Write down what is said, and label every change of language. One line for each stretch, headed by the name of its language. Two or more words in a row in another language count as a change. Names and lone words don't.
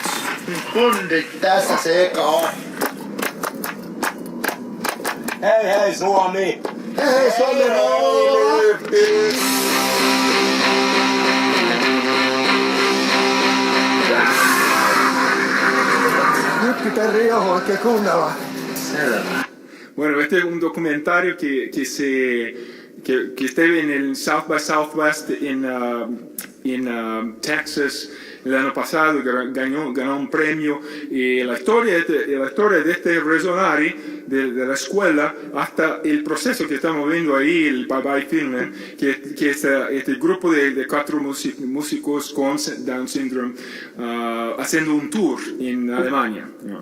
Finnish: Kundit, tässä se eka on. Hei Suomi! Hei Suomi! Nyt pitää riehoa oikein kuunnella. Selvä.
Spanish: Bueno, este es un documentario que esté en el South by Southwest en Texas el año pasado, ganó un premio. Y la historia de este Resonari, de la escuela, hasta el proceso que estamos viendo ahí, el Bye Bye Film, que es este grupo de 4 músicos con
English: Down Syndrome
Spanish: haciendo un tour en Alemania, ¿no?